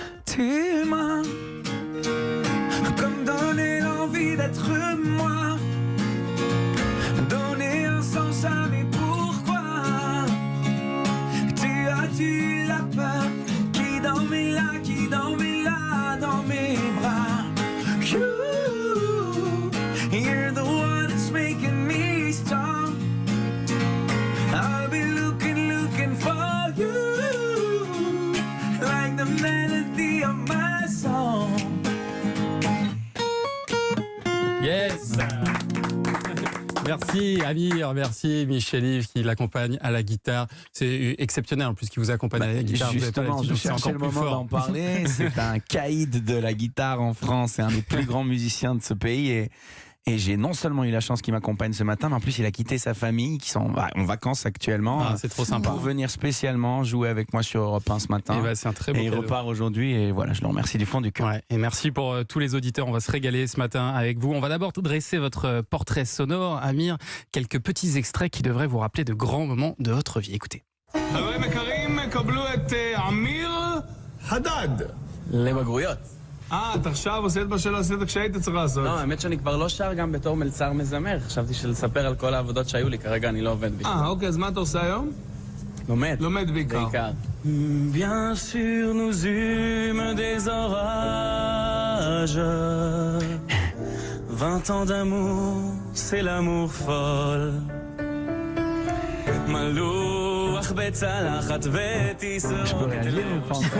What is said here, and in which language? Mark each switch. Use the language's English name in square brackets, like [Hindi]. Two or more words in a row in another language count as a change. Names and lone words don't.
[French] tes mains, comme donner l'envie d'être moi, donner un sens à mes pourquoi. Tu as-tu la peur qui dormait là, dans mes bras? [English] You're the one that's making me strong. I'll be looking for you, like the melody of my song. Yes. [French] Merci Amir, merci Michel-Yves qui l'accompagne à la guitare. C'est exceptionnel en plus qu'il vous accompagne à la guitare. Justement, je cherchais le moment d'en parler. C'est un caïd de la guitare en France, c'est un des plus grands musiciens de ce pays et j'ai non seulement eu la chance qu'il m'accompagne ce matin, mais en plus il a quitté sa famille qui sont en vacances actuellement. C'est trop sympa. Pour venir spécialement jouer avec moi sur Europe 1 ce matin. C'est un très beau et il cadeau. repart aujourd'hui et voilà, je le remercie du fond du cœur. Ouais, et merci pour tous les auditeurs. On va se régaler ce matin avec vous. On va d'abord dresser votre portrait sonore. Amir, quelques petits extraits qui devraient vous rappeler de grands moments de votre vie. Écoutez. [Hebrew] לבגרויות. אתה עכשיו עושה את מה שלא עשית כשהיית צריך לעשות. לא, האמת שאני כבר לא שר גם בתור מלצר מזמר. חשבתי שלספר על כל העבודות שהיו לי, כרגע אני לא עובד בשביל. אוקיי, אז מה אתה עושה היום? לומד בעיקר. [French] Bien sûr, nous eûmes des orages. 20 ans d'amour, c'est l'amour folle. Je peux réagir ou pas encore?